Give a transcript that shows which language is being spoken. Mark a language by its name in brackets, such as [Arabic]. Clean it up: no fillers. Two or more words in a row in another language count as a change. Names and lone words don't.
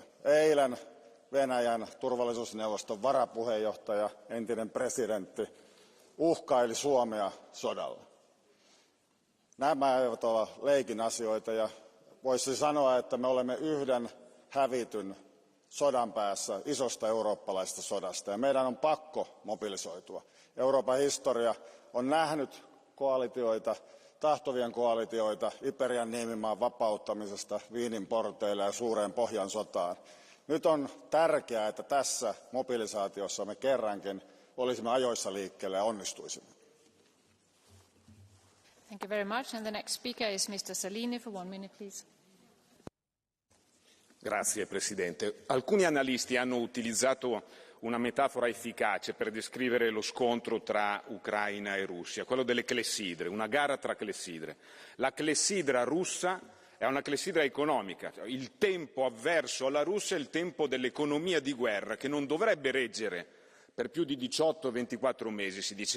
[Finnish] Eilen Venäjän turvallisuusneuvoston varapuheenjohtaja, entinen presidentti, uhkaili Suomea sodalla. Nämä eivät ole leikin asioita ja voisi sanoa, että me olemme yhden hävityn sodan päässä isosta eurooppalaisesta sodasta ja meidän on pakko mobilisoitua. Euroopan historia on nähnyt koalitioita, tahtovien koalitioita Iberian niemimaan vapauttamisesta Viinin porteille ja suureen Pohjan sotaan. Nyt on tärkeää, että tässä mobilisaatiossa me kerrankin olisimme ajoissa liikkeelle ja onnistuisimme. [English] Thank you very much. And the next speaker is Mr. Salini for 1 minute, please. [Italian] Grazie Presidente. Alcuni analisti hanno utilizzato una metafora efficace per descrivere lo scontro tra Ucraina e Russia, quello delle clessidre, una gara tra clessidre. La clessidra russa è una clessidra economica, il tempo avverso alla Russia è il tempo dell'economia di guerra che non dovrebbe reggere per più di 18-24 mesi, si dice.